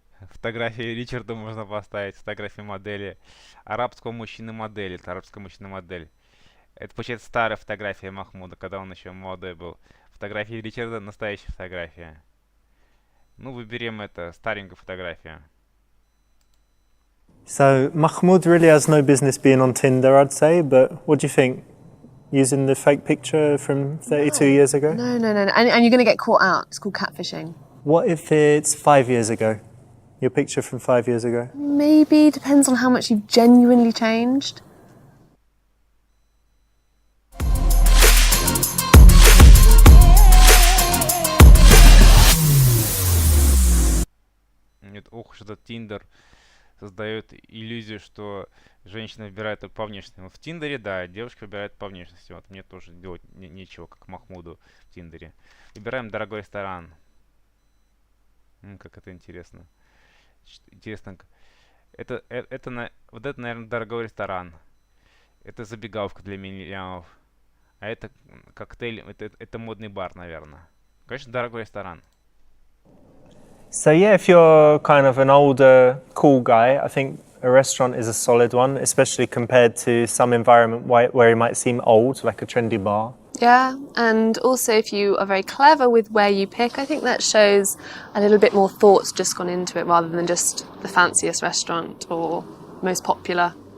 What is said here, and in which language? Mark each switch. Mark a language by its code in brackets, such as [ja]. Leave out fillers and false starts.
[ru] Фотографии Ричарда можно поставить, фотографии модели. Арабского мужчины-модель, это арабская мужчина-модель. Это, получается, старая фотография Махмуда, когда он еще молодой был. Фотография Ричарда, настоящая фотография. Ну, выберем это, старенькая фотография. [en] So Mahmoud really has no business being on Tinder, I'd say, but what do you think? Using the fake picture from 32 years ago? No. And you're going to get caught out. It's called catfishing. What if it's 5 years ago? Your picture from 5 years ago? Maybe, depends on how much you've genuinely changed. [ru] Нет, ох уж этот Тиндер создает иллюзию, что женщина выбирает только по внешности. Вот в Тиндере, да, девушка выбирает по внешности. Вот мне тоже делать нечего, как Махмуду в Тиндере. Выбираем дорогой ресторан. Как это интересно. Интересно. Вот это, наверное, дорогой ресторан. Это забегаловка для миллионов. А это коктейль, это модный бар, наверное. Конечно, дорогой ресторан. [en] So yeah, if you're kind of an older, cool guy, I think a restaurant is a solid one, especially compared to some environment where it might seem old, like a trendy bar. Yeah, and also if you are very clever with where you pick, I think that shows a little bit more thought's just gone into it rather than just the fanciest restaurant or most popular.